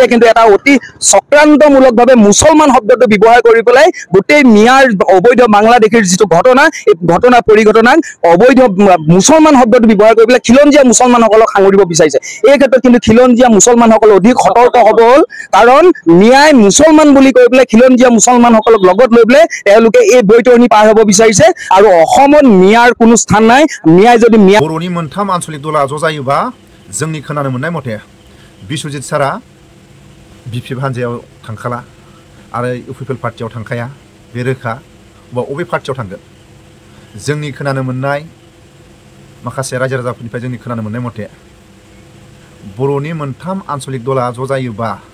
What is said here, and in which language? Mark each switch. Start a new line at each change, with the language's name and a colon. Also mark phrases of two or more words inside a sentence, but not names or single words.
Assamese: কিন্তু এটা অতি চক্ৰান্তমূলকভাৱে মুছলমান শব্দটো ব্যৱহাৰ কৰি পেলাই গোটেই মিয়াৰ অবৈধ বাংলাদেশীৰ যিটো ঘটনা এই ঘটনা পৰিঘটনাক অবৈধ মুছলমান শব্দটো ব্যৱহাৰ কৰি পেলাই খিলঞ্জীয়া মুছলমানসকলক সাঙুৰিব বিচাৰিছে এই ক্ষেত্ৰত কিন্তু খিলঞ্জীয়া মুছলমানসকল অধিক সতৰ্ক হ'ব হ'ল কাৰণ মিয়াই মুছলমান বুলি কৈ পেলাই খিলঞ্জীয়া মুছলমানসকলক লগত লৈ পেলাই তেওঁলোকে এই বৈতৰণি পাৰ হ'ব বিচাৰিছে আৰু অসমত মিয়াৰ কোনো স্থান নাই মিয়াই যদি মিয়া
Bodo: बर'नि मोनथाम आन्चलिक दला ज' जायोबा जोंनि खोनानो मोननाय मथे बिश्वजित सारा BPF हान्जायाव थांखाला आरो UPPL पार्टियाव थांखाया बे रोखा बा अबे पार्टियाव थांगोन जोंनि खोनानो मोननाय माखासे रायजो राजाफोरनिफ्राय जोंनि खोनानो मोननाय मथे बर'नि मोनथाम आन्चलिक दला ज' जायोबा